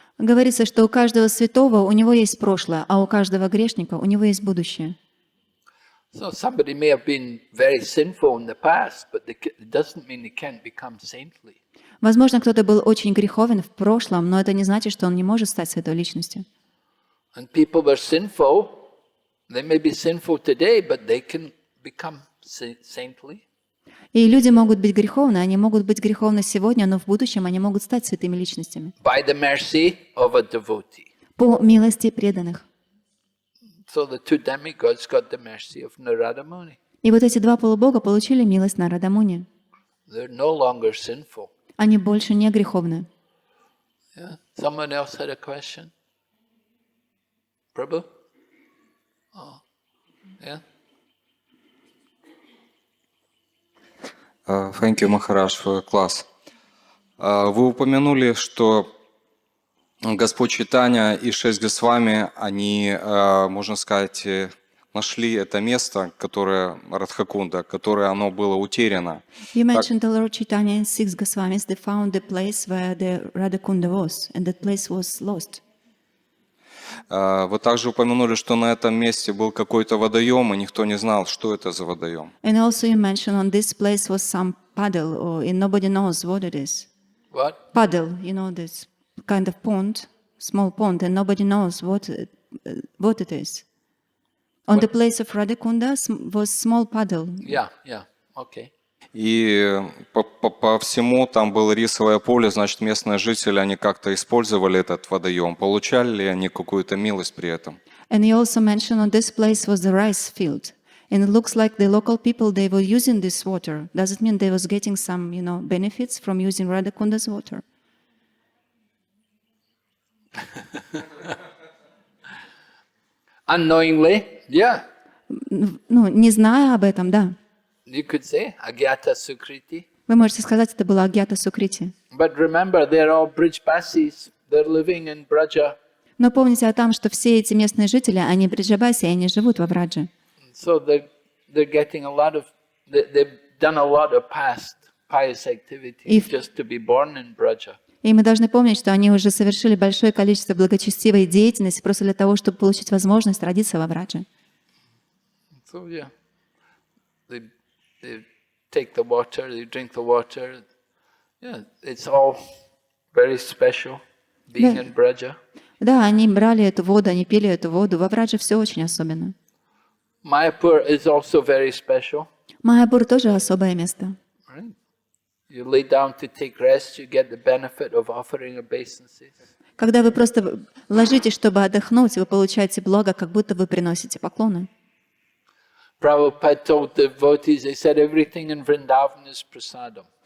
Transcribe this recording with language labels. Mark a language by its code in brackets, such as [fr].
[ru] Говорится, что у каждого святого у него есть прошлое, а у каждого грешника у него есть будущее. [en] So somebody may have been very sinful in the past, but it doesn't mean they can't become saintly. Возможно, кто-то был очень греховен в прошлом, но это не значит, что он не может стать святой личностью. And people were sinful. They may be sinful today, but they can become saintly. [ru] И люди могут быть греховны, они могут быть греховны сегодня, но в будущем они могут стать святыми личностями. [en] By the mercy of a devotee. [ru] По милости преданных. [en] So the two demigods got the mercy of Narada Muni. [ru] И вот эти два полубога получили милость Нарада Муни. [en] They're no longer sinful. [ru] Они больше не греховны. [en] Yeah. Someone else had a question? Prabhu? Oh. Yeah. Thank you, Maharaj, for class. [ru] Вы упомянули, что Господь Чайтанья и 6 Госвами, они, можно сказать, нашли это место, которое Радхакунда, которое оно было утеряно. [en] You mentioned the Lord Chaitanya and 6 Goswamis. They found the place where the Radhakunda was, and that place was lost. [ru] Вы также упомянули, что на этом месте был какой-то водоем, и никто не знал, что это за водоем. [en] And also you mentioned on this place was some puddle, and nobody knows what it is. What? Puddle, this kind of pond, small pond, and nobody knows what it is. On the place of Radhakunda was small puddle. Yeah. Okay. [ru] И по всему там было рисовое поле, значит, местные жители, они как-то использовали этот водоем. Получали ли они какую-то милость при этом? [en] And he also mentioned on this place was the rice field. And it looks like the local people, they were using this water. Does it mean they was getting some, benefits from using Radhakunda's water? Unknowingly, yeah. [ru] Не зная об этом, да. [en] You could say agyata sukriti. [ru] Вы можете сказать, это было агьята сукрити. [en] But remember, they're all Brijbasis. They're living in Braja. [ru] Но помните о том, что все эти местные жители, они бриджабаси, они живут во Врадже. [en] So they're getting a lot of, they've done a lot of past pious activities just to be born in Braja. [ru] И мы должны помнить, что они уже совершили большое количество благочестивой деятельности просто для того, чтобы получить возможность родиться во Врадже. [en] So yeah, they take the water, they drink the water. Yeah, it's all very special being in Braja. [ru] Да, они брали эту воду, они пили эту воду. Во Врадже все очень особенно. [en] Mayapur is also very special. [ru] Майяпур тоже особое место. [en] Right? You lay down to take rest, you get the benefit of offering obeisances. [ru] Когда вы просто ложитесь, чтобы отдохнуть, вы получаете благо, как будто вы приносите поклоны. [en] Prabhupada told the devotees, he said everything in Vrindavan is prasadam.